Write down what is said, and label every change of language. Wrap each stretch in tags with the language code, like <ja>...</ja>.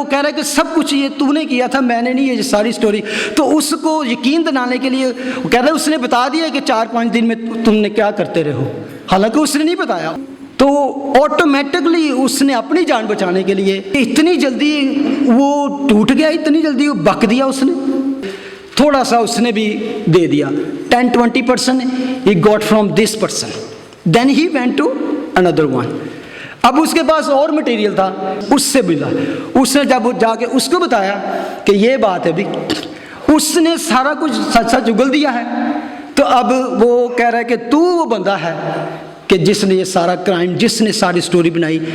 <ur>وہ کہہ رہا ہے کہ سب کچھ یہ تو نے کیا تھا، میں نے نہیں، یہ ساری سٹوری. تو اس کو یقین دلانے کے لیے وہ کہہ رہا ہے اس نے بتا دیا کہ 4-5 دن میں تم نے کیا کرتے رہو، حالانکہ اس نے نہیں بتایا. تو آٹومیٹکلی اس نے اپنی جان بچانے کے لیے اتنی جلدی وہ ٹوٹ گیا، اتنی جلدی وہ بک دیا. اس نے تھوڑا سا اس نے بھی دے دیا، 10-20%</ur> <en>he got from this person. Then he went to another one.</en> <ur>اب اس کے پاس اور مٹیریل تھا، اس سے ملا. اس نے جب جا کے اس کو بتایا کہ یہ بات ہے بھی، اس نے سارا کچھ سچ سچ اگل دیا ہے. تو اب وہ کہہ رہا ہے کہ تو وہ بندہ ہے کہ جس نے یہ سارا کرائم، جس نے ساری سٹوری بنائی.</ur>